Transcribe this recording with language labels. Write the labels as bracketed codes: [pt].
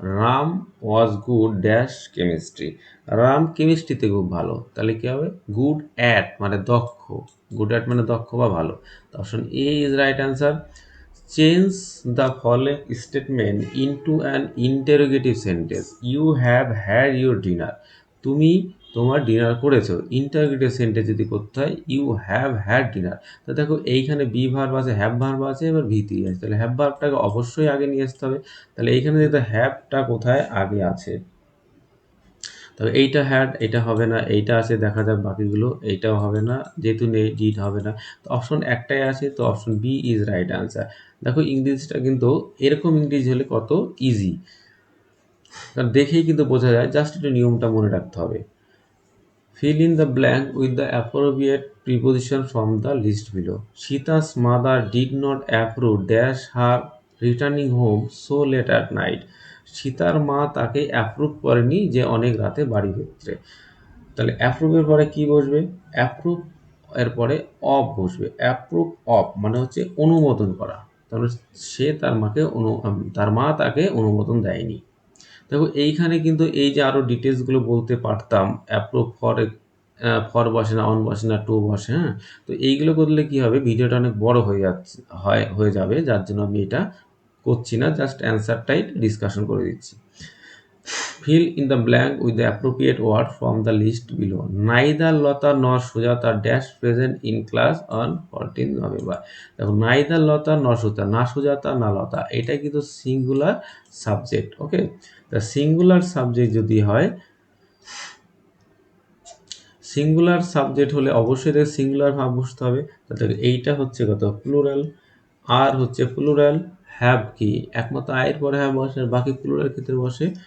[en] Ram was good dash chemistry. [bn] Ram কেমিস্ট্রিতে খুব ভালো, তাহলে কি হবে? গুড অ্যাট মানে দক্ষ, গুড অ্যাট মানে দক্ষ বা ভালো। [en] Option A is right answer. Change the following statement into an interrogative sentence. You have had your dinner. [bn] তুমি তোমার ডিনার করেছো। ইন্টারোগেটিভ সেন্টেন্স যদি করতে হয়, [en] You have had dinner. [bn] তো দেখো এইখানে বি ভার্ব আছে, হ্যাভ ভার্ব আছে, এবার ভি3 আছে, তাহলে হ্যাভ ভার্বটাকে অবশ্যই আগে নিয়ে আসতে হবে। তাহলে এইখানে যেহেতু হ্যাভটা কোথায় আগে আছে, তবে এইটা হ্যাড, এটা হবে না, এইটা আছে, দেখা যাক বাকিগুলো। এইটাও হবে না, যেহেতু নেই ডিড হবে না। তো অপশন একটাই আছে, তো [en] Option B is right answer. [bn] দেখো ইংরেজিটা কিন্তু এরকম ইংরেজি হলে কত ইজি, কারণ দেখেই কিন্তু বোঝা যায়, জাস্ট একটু নিয়মটা মনে রাখতে হবে। [en] Fill in the blank with the appropriate preposition from the list below. Sita's mother did not approve dash her returning home so late at night. [bn] সীতার মা তাকে অ্যাপ্রুভ করেনি যে অনেক রাতে বাড়ি ফিরছে। তাহলে অ্যাপ্রুভের পরে কি বসবে? অ্যাপ্রুভ এর পরে অফ বসবে। অ্যাপ্রুভ অফ মানে হচ্ছে অনুমোদন করা, তাহলে সে তার মা তাকে অনুমোদন দেয়নি। দেখো এইখানে কিন্তু এই যে আরও ডিটেলসগুলো বলতে পারতাম, অ্যাপ্রুভ ফর বসে না, অন বসে না, টু বসে। হ্যাঁ, তো এইগুলো করলে কি হবে, ভিডিওটা অনেক বড় হয়ে যাবে, যার জন্য আমি এটা করছি না, জাস্ট অ্যান্সারটাই ডিসকাশন করে দিচ্ছি। [en] Fill in the blank with the appropriate word from the list below. Neither Lata nor Sujata dash present in class on 14th November. [bn] দেখো [en] neither Lata nor Sujata, [bn] না সুজাতা না লতা, এটা কিন্তু সিঙ্গুলার সাবজেক্ট। ওকে, তা singular subject যদি হয়, singular subject হলে অবশ্যই তাকে সিঙ্গুলার ভাব বসতে হবে। তাহলে এইটা হচ্ছে কত প্লুরাল, আর হচ্ছে প্লুরাল, হ্যাভ কি একমাত্র আয়ের পরে হ্যাভ বসে, আর বাকি প্লুরাল ক্ষেত্রে বসে।